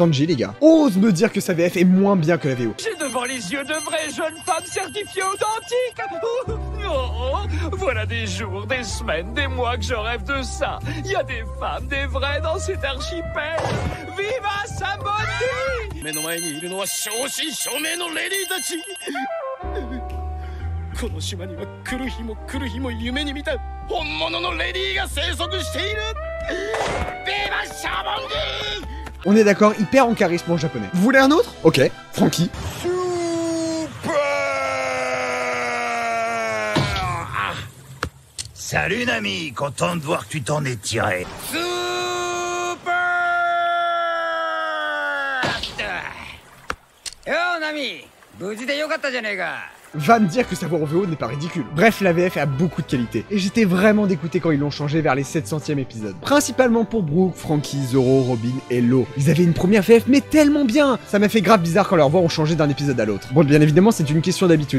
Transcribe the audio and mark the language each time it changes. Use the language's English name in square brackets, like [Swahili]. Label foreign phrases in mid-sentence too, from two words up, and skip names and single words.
[French] Ose me dire que sa VF est moins bien que la VO. devant les yeux de vraies jeunes femmes certifiées authentiques. Oh, voilà des jours, des semaines, des mois que je rêve de ça. Il y a des femmes, des vraies dans cet archipel. Viva Sambondi! [Japanese] 目の前にいるのは正真正銘のレディーたち。この島には来る日も来る日も夢に見た本物のレディーが生息している。Viva Sambondi! [French] On est d'accord, il perd en charisme en japonais. Vous voulez un autre? Ok, Frankie. Salut Nami, content de voir que tu t'en es tiré. Super! [Japanese] Yo Nami, 無事でよかったじゃねえか。 [French] Va me dire que sa voix en VO n'est pas ridicule. Bref, la VF a beaucoup de qualité, et j'étais vraiment dégoûté quand ils l'ont changé vers les 700e épisodes. Principalement pour Brooke, Frankie, Zoro, Robin et Law. Ils avaient une première VF mais tellement bien. Ça m'a fait grave bizarre quand leurs voix ont changé d'un épisode à l'autre. Bon, bien évidemment, c'est une question d'habitude.